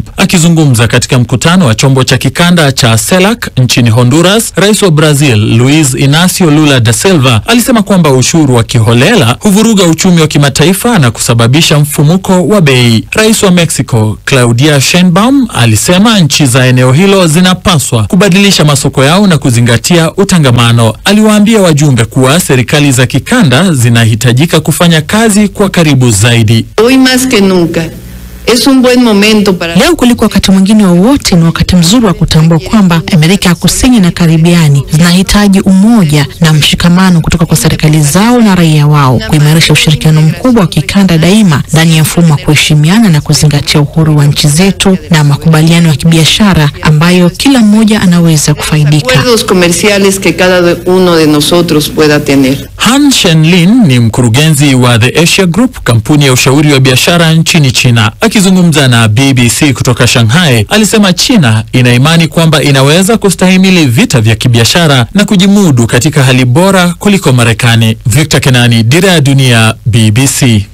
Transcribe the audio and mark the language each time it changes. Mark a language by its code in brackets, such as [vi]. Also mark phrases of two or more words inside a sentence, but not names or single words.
[sw] Akizungumza katika mkutano wa chombo cha kikanda cha CELAC nchini Honduras, Rais wa Brazil Luiz Inacio Lula da Silva alisema kwamba ushuru wa kiholela huvuruga uchumi wa kimataifa na kusababisha mfumuko wa bei. Rais wa Mexico Claudia Sheinbaum alisema nchi za eneo hilo zinapaswa kubadilisha masoko yao na kuzingatia utangamano. Aliwaambia wajumbe kuwa serikali za kikanda zinahitajika kufanya kazi kwa karibu zaidi. [es] Hoy más que nunca es un buen momento para... [sw] Leo kuliko wakati mwingine wowote ni wakati mzuri wa kutambua kwamba Amerika ya Kusini na Karibiani zinahitaji umoja na mshikamano kutoka kwa serikali zao na raia wao, kuimarisha ushirikiano mkubwa wa kikanda daima ndani ya mfumo wa kuheshimiana na kuzingatia uhuru wa nchi zetu na makubaliano ya kibiashara ambayo kila mmoja anaweza kufaidika. [es] Acuerdos comerciales que cada uno de nosotros pueda tener. [sw] Han Shenlin ni mkurugenzi wa The Asia Group, kampuni ya ushauri wa biashara nchini China. Akizungumza na BBC kutoka Shanghai, alisema China ina imani kwamba inaweza kustahimili vita vya kibiashara na kujimudu katika hali bora kuliko Marekani. Victor Kenani, Dira ya Dunia, BBC.